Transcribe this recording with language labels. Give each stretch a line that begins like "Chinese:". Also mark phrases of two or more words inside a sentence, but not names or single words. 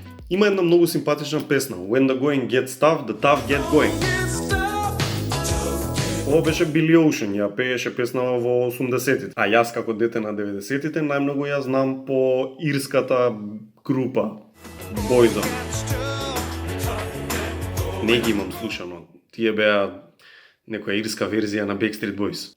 Macedonian: Има една многу симпатична песна
English: When the going gets tough, the tough get going.
Macedonian: Ова беше Билли Оушен, ја пееше песнава во 80-тите. А јас како дете на 90-тите најмногу ја знам по ирската група Boyzone. Не ги имам слушано. Тие беа некоја ирска верзија на Backstreet Boys.